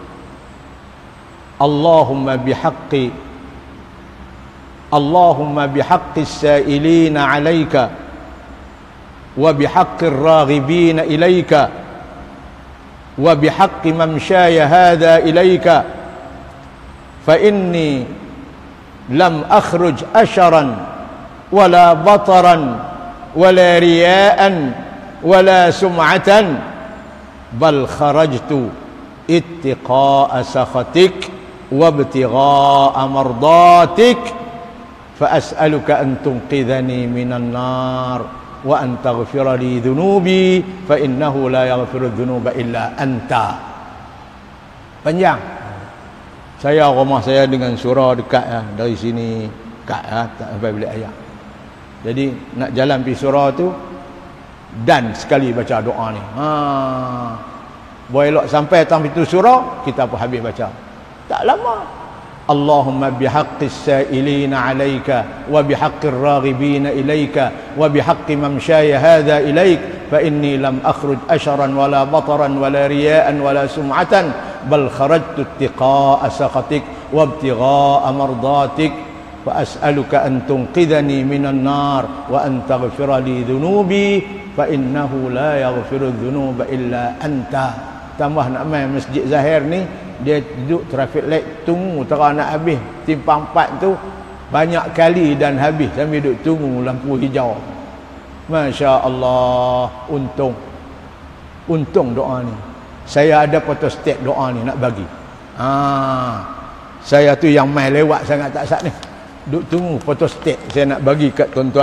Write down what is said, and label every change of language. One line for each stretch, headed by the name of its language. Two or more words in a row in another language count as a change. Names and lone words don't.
Arabic: اللهم بحق السائلين عليك وبحق الراغبين إليك وبحق ممشاي هذا إليك فإني لم أخرج أشرا ولا بطرا ولا رياء ولا سمعة بل خرجت اتقاء سخطك وابتغاء مرضاتك فأسألك أن تنقذني من النار وأن تغفر لي ذنوبي فإنه لا يغفر الذنوب إلا أنت.
Malay: Panjang. Saya rumah saya dengan surau dekat ya, dari sini dekat ya, tak sampai bilik ayah. Jadi nak jalan pergi surau tu dan sekali baca doa ni. Boleh elok sampai tang pintu surau kita pun habis baca. Tak lama.
Arabic: اللهم بحق السائلين عليك وبحق الراغبين إليك وبحق ممشاي هذا إليك فإني لم أخرج أشرا ولا بطرا ولا رياء ولا سمعة بل خرجت اتقاء سخطك وابتغاء مرضاتك فأسألك أن تنقذني من النار وأن تغفر لي ذنوبي فإنه لا يغفر الذنوب إلا أنت.
Malay: Tambah nak main Masjid Zahir ni, dia duduk
English: traffic light
Malay: tunggu terang nak habis timpang 4 tu banyak kali dan habis sambil duduk tunggu lampu hijau.
Arabic: ما شاء الله,
Malay: untung doa ni. Saya ada photostat doa ni nak bagi. Saya tu yang main lewat sangat tak sat ni, duduk tunggu photostat saya nak bagi kat tuan-tuan.